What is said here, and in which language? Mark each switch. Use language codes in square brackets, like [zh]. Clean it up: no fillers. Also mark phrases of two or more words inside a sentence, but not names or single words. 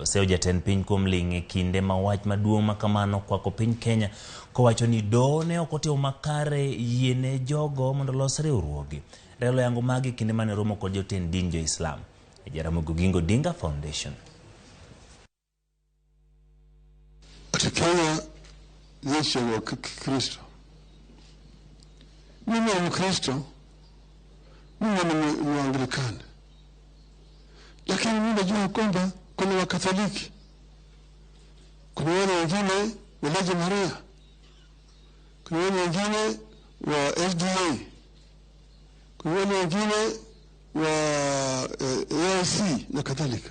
[luo] Oseo jatend piny kuom ling' kinde ma wach maduong' ma kamano kwako piny Kenya kowacho ni doho ne ok otimo makare yiene jogo mondo los riwruoge. Raila yango magi kinde mane romo kod jotend din jo Islam e Jaramogi Oginga Odinga Foundation. [sw] Kenya nchi ya Kristo. Mimi ni Mkristo, mimi ni Mwanglikana. Lakini mimi najua kwamba kuna Wakatoliki, kuna wale wengine wa Legia Maria, kuna wale wengine wa FDA, kuna wale wengine wa AIC na kadhalika.